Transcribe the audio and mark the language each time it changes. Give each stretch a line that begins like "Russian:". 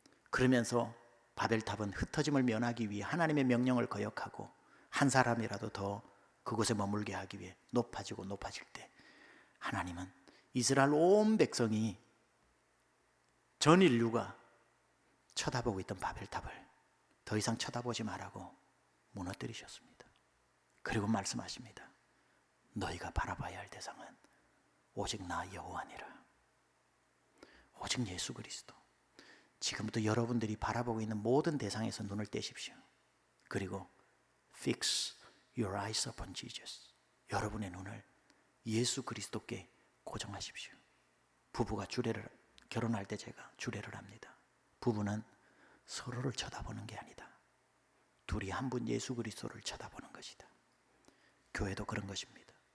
Korean: 그러면서 바벨탑은 흩어짐을 면하기 위해 하나님의 명령을 거역하고 한 사람이라도 더 그곳에 머물게 하기 위해 높아지고 높아질 때 하나님은 이스라엘 온 백성이 전 인류가 쳐다보고 있던 바벨탑을 더 이상 쳐다보지 말라고 무너뜨리셨습니다. 그리고 말씀하십니다. 너희가 바라봐야 할 대상은 오직 나 여호와니라. 오직 예수 그리스도. 지금부터 여러분들이 바라보고 있는 모든 대상에서 눈을 떼십시오. 그리고
English: fix your eyes upon Jesus.
Korean: 여러분의 눈을 예수 그리스도께 고정하십시오. 부부가 결혼할 때 제가 주례를 합니다. 부부는 서로를 쳐다보는 게 아니다. 둘이 한 분 예수 그리스도를 쳐다보는 것이다. 교회도 그런 것입니다.